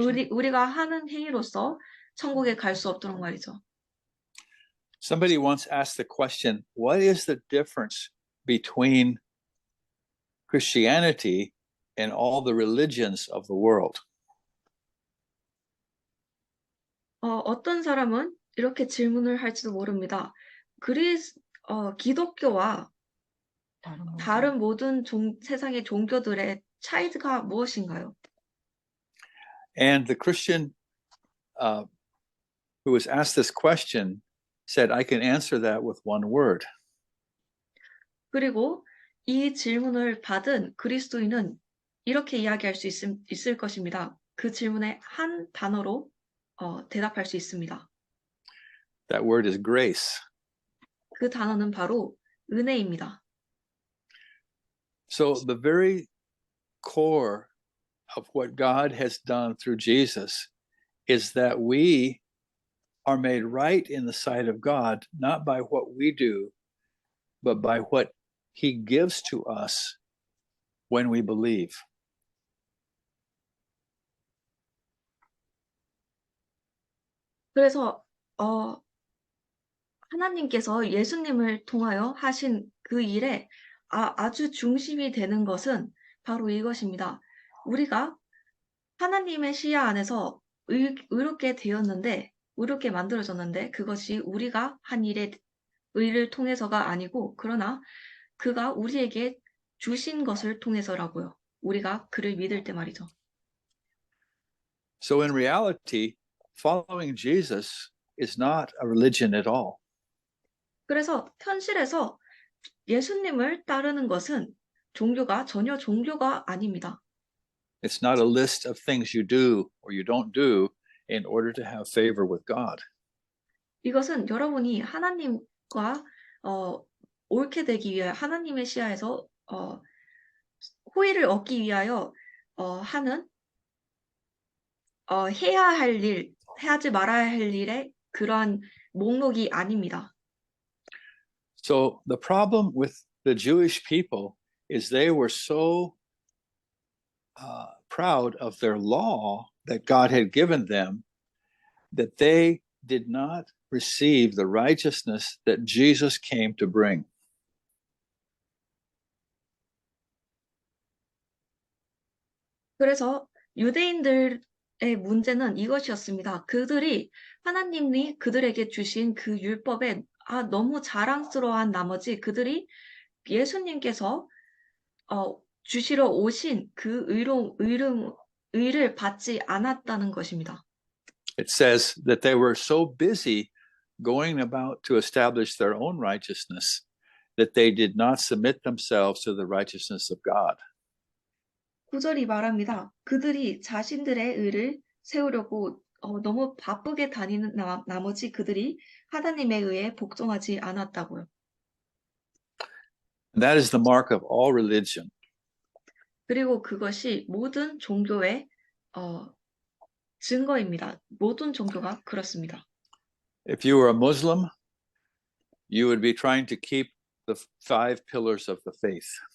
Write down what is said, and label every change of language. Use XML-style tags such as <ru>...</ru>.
<ko>우리가 하는 행위로서 천국에 갈 수 없도록 말이죠.</ko> <en>Somebody once asked the question, what is the difference between Christianity and all the religions of the world?</en> <ko>어떤 사람은 이렇게 질문을 할지도 모릅니다. 기독교와 다른 모든 세상의 종교들의 차이가 무엇인가요?</ko> <en>And the Christian who was asked this question said, I can answer that with one word.</en> <ko>그리고 이 질문을 받은 그리스도인은 이렇게 이야기할 수 있을 것입니다. 그 질문에 한 단어로 대답할 수 있습니다.</ko> <en>That word is grace.</en> <ko>그 단어는 바로 은혜입니다.</ko> <en>So the very core of what God has done through Jesus is that we are made right in the sight of God, not by what we do, but by what he gives to us when we believe.</en> <ko>그래서 하나님께서 예수님을 통하여 하신 그 일에 아주 중심이 되는 것은 바로 이것입니다. 우리가 하나님의 시야 안에서 의롭게 만들어졌는데 그것이 우리가 한 의를 통해서가 아니고 그러나 그가 우리에게 주신 것을 통해서라고요. 우리가 그를 믿을 때 말이죠.</ko> <en>So in reality, following Jesus is not a religion at all.</en> <ko>그래서 현실에서 예수님을 따르는 것은 전혀 종교가 아닙니다.</ko> <en>It's not a list of things you do or you don't do in order to have favor with God.</en> <ko>이것은 여러분이 하나님과 옳게 되기 위하여 하나님의 시야에서 호의를 얻기 위하여 하는 해야 할 일, 하지 말아야 할 일의 그러한 목록이 아닙니다.</ko> <en>So the problem with the Jewish people is they were so proud of their law that God had given them that they did not receive the righteousness that Jesus came to bring.</en> <ko>그래서 유대인들의 문제는 이것이었습니다. 그들이 하나님이 그들에게 주신 그 율법에 너무 자랑스러워한 나머지 그들이 예수님께서 주시러 오신 그 의를 받지 않았다는 것입니다.</ko> <en>It says that they were so busy going about to establish their own righteousness that they did not submit themselves to the righteousness of God.</en> <ko>9절이 말합니다. 그들이 자신들의 의를 세우려고 너무 바쁘게 다니는 나머지 그들이 하나님의 의에 복종하지 않았다고요.</ko> <en>And that is the mark of all religion.</en> <ko>그리고 그것이 모든 종교의 증거입니다. 모든 종교가 그렇습니다.</ko> <en>If you were a Muslim, you would be trying to keep the 5 pillars of the faith.</en>